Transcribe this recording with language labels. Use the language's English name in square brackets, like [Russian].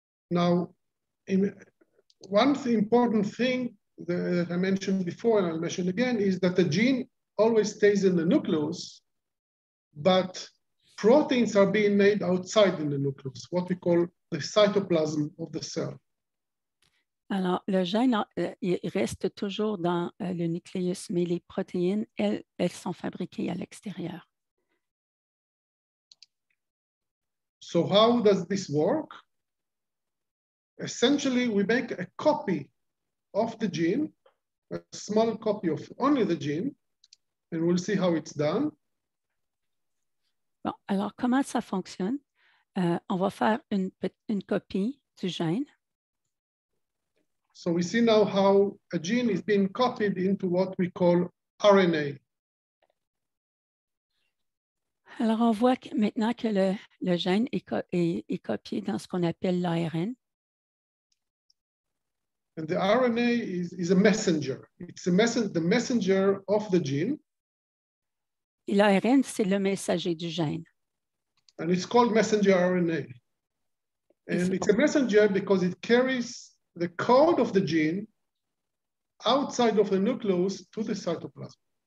[English] Now, one important thing that I mentioned before, and I'll mention again, is that the gene always stays in the nucleus, but proteins are being made outside in the nucleus, what we call the cytoplasm of the cell. [French] Alors, le gène, il reste toujours dans le nucléus, mais les protéines, elles sont fabriquées à l'extérieur. [English] So how does this work? Essentially, we make a copy of the gene, a small copy of only the gene, and we'll see how it's done. [French] Bon, alors, comment ça fonctionne? On va faire une copie du gène. [English] So we see now how a gene is being copied into what we call RNA. [French] Alors, on voit maintenant que le gène est copié dans ce qu'on appelle l'ARN. [English] And the RNA is a messenger. It's the messenger of the gene. [French] Et l'ARN, c'est le messager du gène. [English] And it's called messenger RNA. And it's a messenger because it carries the code of the gene outside of the nucleus to the cytoplasm.